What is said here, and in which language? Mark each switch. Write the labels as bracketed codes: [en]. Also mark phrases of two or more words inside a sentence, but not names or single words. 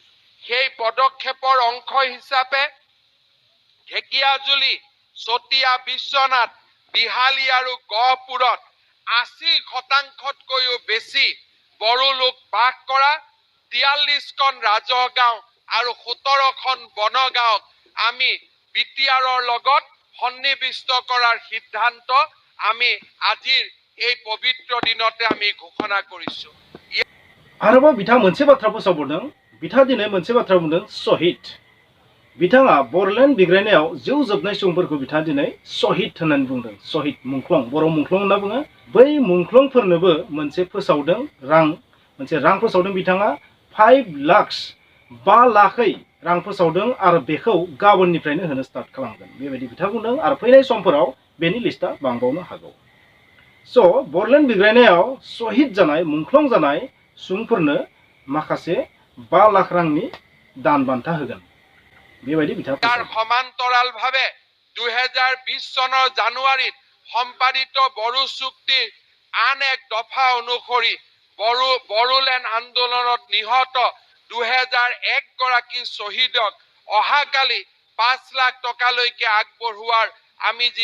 [as] সেই পদক্ষেপৰ অংশ হিচাপে ঢেকিয়াজুলি, চতিয়া, বিশ্বনাথ, বিহালী আৰু গহপুৰত 80%তকৈও বেছি বড়ো লোক বাস কৰা 43খন ৰাজহ গাঁও আৰু 17খন বনগাঁৱক আমি BTRৰ লগত সন্নিবিষ্ট কৰাৰ সিদ্ধান্ত আমি আজিৰ এই পবিত্ৰ দিনতে আমি ঘোষণা কৰিছো। [brx] आरोबाव बिथाङा मोनसे बाथ्रा फोसावबावदों। बिथाङा दिनै मोनसे बाथ्रा बुंदों, शहीद। बिथाङा बरलेण्ड बिग्रायनायाव जिउ जोबनाय सुबुंफोरखौ बिथाङा दिनै शहीद होननानै बुंदों। शहीद मुंख्लं, बर' मुंख्लं होनना बुङो। बै मुंख्लंफोरनोबो मोनसे फोसावदों मोनसे रां फोसावदों बिथाङा 5 लाख 5 लाखै रां फोसावदों। आरो बेखौ गाबोननिफ्रायनो होनो स्टार्ट खालामगोन बेबायदि बिथाङा बुंदों। आरो फैनाय समफोराव बेनि लिस्टआ बांबावनो हागौ। स' बरलेण्ड बिग्रायनायाव शहीद जानाय, मुंख्लं जानाय सुबुंफोरनो माखासे 5 लाख रांनि दान बान्था होगोन बेबायदि बिथाङा फोसावदों। [as] সমান্তৰালভাৱে 2020 চনৰ জানুৱাৰীত সম্পাদিত বড়ো চুক্তিৰ আন এক দফা অনুসৰি বড়োলেণ্ড আন্দোলনত নিহত 2001 গৰাকী শ্বহীদক অহাকালি 5 লাখ টকালৈকে আগবঢ়োৱাৰ আমি যি